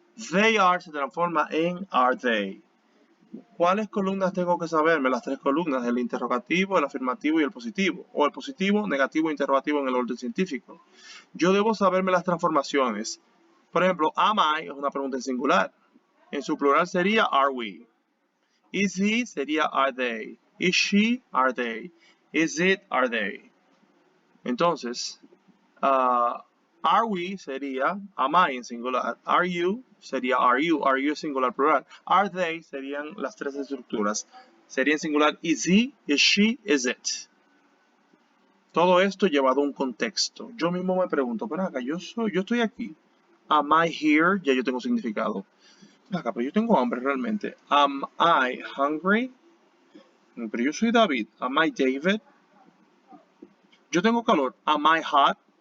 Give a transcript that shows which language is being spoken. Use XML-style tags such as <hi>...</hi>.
<en>They are</en> <es>se transforma en</es> <en>are they.</en> <es>¿Cuáles columnas tengo que saberme? Las 3 columnas, el interrogativo, el afirmativo y el positivo. O el positivo, negativo e interrogativo en el orden científico. Yo debo saberme las transformaciones. Por ejemplo,</es> <en>am I</en> <es>es una pregunta en singular. En su plural sería</es> <en>are we. Is he</en> <es>sería</es> <en>are they. Is she, are they. Is it, are they.</en> <es>Entonces,</es> <en>are we</en> <es>sería</es> <en>am I</en> <es>en singular.</es> <en>Are you</en> <es>sería</es> <en>are you. Are you singular plural. Are they</en> <es>serían las 3 estructuras. Sería en singular</es> <en>is he, is she, is it.</en> <es>Todo esto llevado a un contexto. Yo mismo me pregunto, pero acá yo estoy aquí.</es> <en>Am I here?</en> <es>Ya yo tengo significado. Acá, pero yo tengo hambre realmente.</es> <en>Am I hungry?</en> <es>Pero yo soy David.</es> <en>Am I David?</en> <es>Yo tengo calor.</es> <en>Am I hot?</en>